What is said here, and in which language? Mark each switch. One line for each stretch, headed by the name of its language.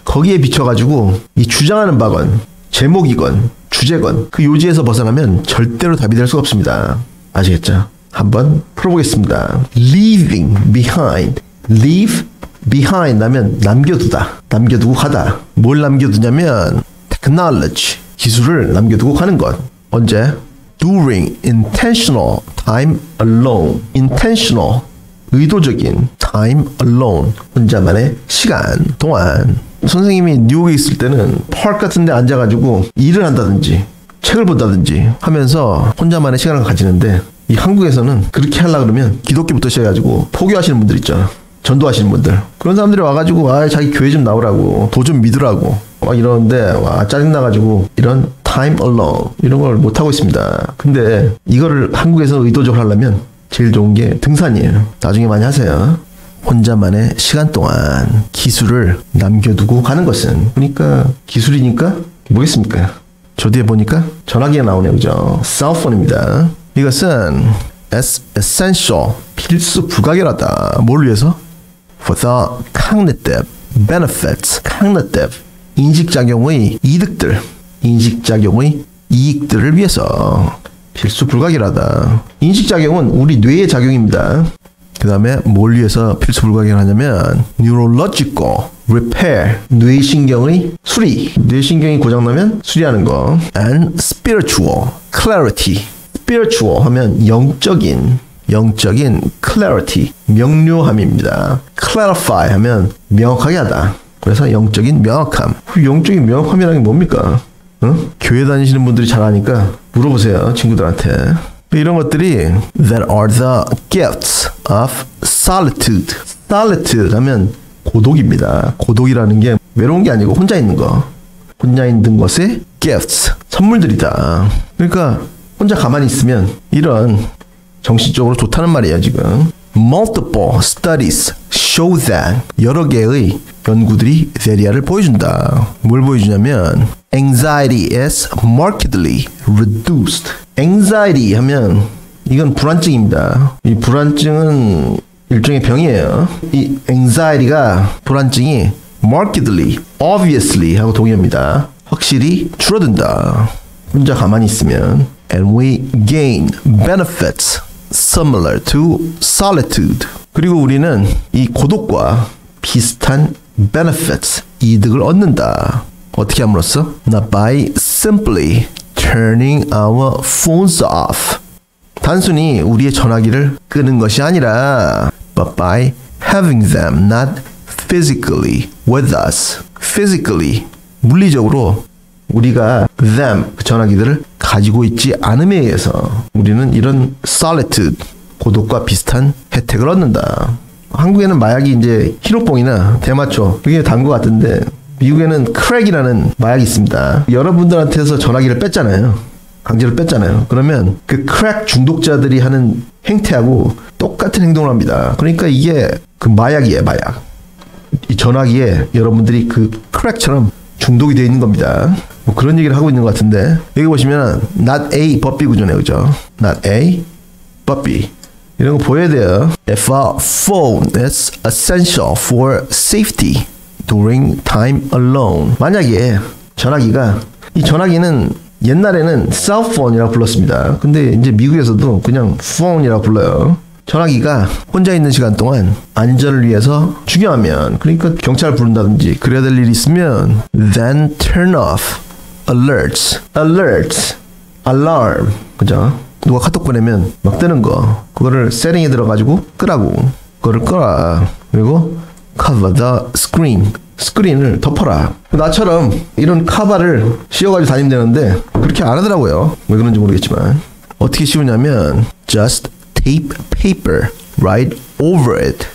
Korean: 거기에 비춰가지고 이 주장하는 바건 제목이건 주제건 그 요지에서 벗어나면 절대로 답이 될 수가 없습니다. 아시겠죠? 한번 풀어보겠습니다.
English: Leaving behind. Leave behind
Korean: 하면 남겨두다. 남겨두고 가다. 뭘 남겨두냐면 technology. 기술을 남겨두고 가는 것. 언제?
English: During intentional time alone. Intentional.
Korean: 의도적인 time alone. 혼자만의 시간 동안. 선생님이 뉴욕에 있을 때는 파크 같은 데 앉아가지고 일을 한다든지 책을 본다든지 하면서 혼자만의 시간을 가지는데 이 한국에서는 그렇게 하려고 그러면 기독교부터 시작해가지고 포교하시는 분들 있죠. 전도하시는 분들. 그런 사람들이 와가지고 자기 교회 좀 나오라고 도 좀 믿으라고 막 이러는데 짜증나가지고 이런 time alone 이런 걸 못하고 있습니다. 근데 이거를 한국에서 의도적으로 하려면 제일 좋은 게 등산이에요. 나중에 많이 하세요. 혼자만의 시간 동안 기술을 남겨두고 가는 것은 그러니까 기술이니까 뭐겠습니까? 저 뒤에 보니까 전화기가 나오네요. 그죠? 셀폰입니다. 이것은 essential 필수 불가결하다. 뭘 위해서?
English: For the cognitive benefits.
Korean: cognitive 인식작용의 이득들. 인식작용의 이익들을 위해서 필수 불가결하다. 인식작용은 우리 뇌의 작용입니다. 그 다음에 뭘 위해서 필수 불가결하냐면 neurological repair 뇌신경의 수리. 뇌신경이 고장나면 수리하는 거.
English: and spiritual clarity.
Korean: spiritual 하면 영적인 clarity 명료함입니다. clarify 하면 명확하게 하다. 그래서 영적인 명확함. 영적인 명확함이라는 게 뭡니까? 교회 다니시는 분들이 잘 아니까 물어보세요. 친구들한테. 이런 것들이
English: that are the gifts of solitude.
Korean: solitude 하면 고독입니다. 고독이라는 게 외로운 게 아니고 혼자 있는 거. 혼자 있는 것의 gifts. 선물들이다. 그러니까 혼자 가만히 있으면 이런 정신적으로 좋다는 말이에요, 지금.
English: Multiple studies show that
Korean: 여러 개의 연구들이 대리아를 보여준다. 뭘 보여주냐면
English: anxiety is markedly reduced.
Korean: anxiety 하면 이건 불안증입니다. 이 불안증은 일종의 병이에요. 이 anxiety가 불안증이 markedly, obviously 하고 동의합니다. 확실히 줄어든다. 혼자 가만히 있으면
English: and we gain benefits similar to solitude.
Korean: 그리고 우리는 이 고독과 비슷한 benefits, 이득을 얻는다. 어떻게 함으로써?
English: Not by simply turning our phones off.
Korean: 단순히 우리의 전화기를 끄는 것이 아니라
English: but by having them not physically with us. physically,
Korean: 물리적으로 우리가 them, 그 전화기들을 가지고 있지 않음에 의해서 우리는 이런 solitude, 고독과 비슷한 혜택을 얻는다. 한국에는 마약이 이제 히로뽕이나 대마초 그게 단 것 같은데 미국에는 크랙이라는 마약이 있습니다. 여러분들한테서 전화기를 뺐잖아요. 강제로 뺐잖아요. 그러면 그 크랙 중독자들이 하는 행태하고 똑같은 행동을 합니다. 그러니까 이게 그 마약이에요, 마약. 이 전화기에 여러분들이 그 크랙처럼 중독이 되어 있는 겁니다. 뭐 그런 얘기를 하고 있는 것 같은데 여기 보시면 not A but B 구조네요, 그죠? not A but B 이런 거 보여야 돼요.
English: If a phone is essential for safety during time alone.
Korean: 만약에 전화기가 이 전화기는 옛날에는 셀폰이라고 불렀습니다. 근데 이제 미국에서도 그냥 phone이라고 불러요. 전화기가 혼자 있는 시간 동안 안전을 위해서 중요하면 그러니까 경찰을 부른다든지 그래야 될 일이 있으면
English: then turn off alerts, alarm
Korean: 그죠? 누가 카톡 보내면 막 뜨는 거 그거를 세팅에 들어가지고 끄라고 그거를 꺼라. 그리고
English: cover the screen
Korean: 스크린을 덮어라. 나처럼 이런 카바를 씌워가지고 다니면 되는데 그렇게 안 하더라고요. 왜 그런지 모르겠지만 어떻게 씌우냐면
English: just tape paper right over it.